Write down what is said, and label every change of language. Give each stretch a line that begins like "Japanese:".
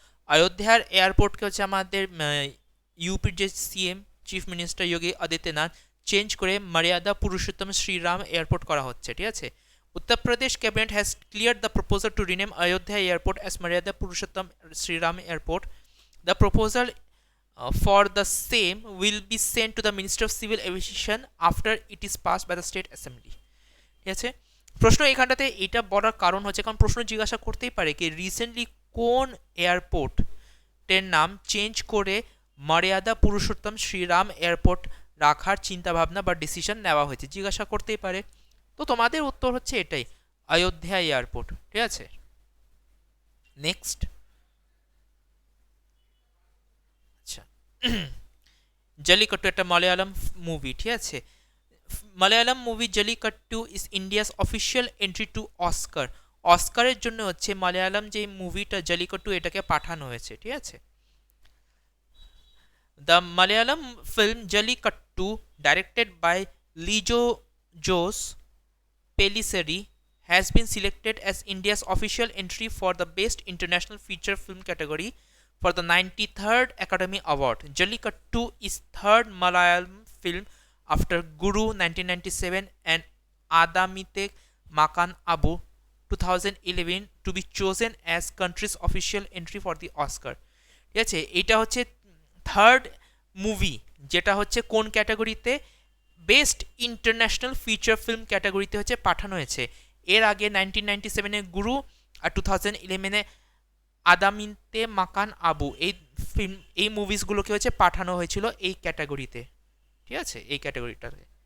Bangla: অযোধ্যার এয়ারপোর্টকে হচ্ছে আমাদের ইউপির যে CM chief minister Yogi Adityanath change করে মর্যাদা পুরুষোত্তম শ্রীরাম এয়ারপোর্ট করা হচ্ছে, ঠিক আছে।
English: Uttar Pradesh cabinet has cleared the proposal to rename Ayodhya airport as Maryada Purushottam Shriram airport. The proposal for the same will be sent to the Ministry of Civil Aviation after it is passed by the State Assembly,
Bangla: ঠিক আছে। প্রশ্ন এখানটাতে এটা বলার কারণ হচ্ছে, কারণ প্রশ্ন জিজ্ঞাসা করতেই পারে কি রিসেন্টলি কোন এয়ারপোর্টের নাম চেঞ্জ করে মর্যাদা পুরুষোত্তম শ্রীরাম এয়ারপোর্ট রাখার চিন্তাভাবনা বা ডিসিশন নেওয়া হয়েছে, জিজ্ঞাসা করতেই পারে। তো তোমাদের উত্তর হচ্ছে এটাই, অযোধ্যা এয়ারপোর্ট, ঠিক আছে। নেক্সট, আচ্ছা, জালিকাট্টু একটা মালয়ালম মুভি, ঠিক আছে।
English: Malayalam movie Jallikattu is India's official entry to Oscar.
Bangla: অস্কারের জন্য হচ্ছে মালয়ালম যে মুভিটা জালিকাট্টু এটাকে পাঠানো হয়েছে, ঠিক আছে।
English: The Malayalam film Jallikattu directed by Lijo Jose Pellissery has been selected as India's official entry for the Best International Feature Film category for the 93rd Academy Award. Jallikattu is third Malayalam film after Guru 1997 and Adamite Makan Abu 2011 to be chosen as country's official entry for the Oscar.
Bangla: ঠিক আছে, এটা হচ্ছে third movie যেটা হচ্ছে কোন ক্যাটাগরিতে, best international feature film ক্যাটাগরিতে হচ্ছে পাঠানো হয়েছে। এর আগে 1997-এ গুরু আর 2011-এ আদামিতে মাকান আবু এই মুভিসগুলোকে হচ্ছে পাঠানো হয়েছিল এই ক্যাটাগরিতে, ঠিক আছে, এই ক্যাটাগরিটাতে।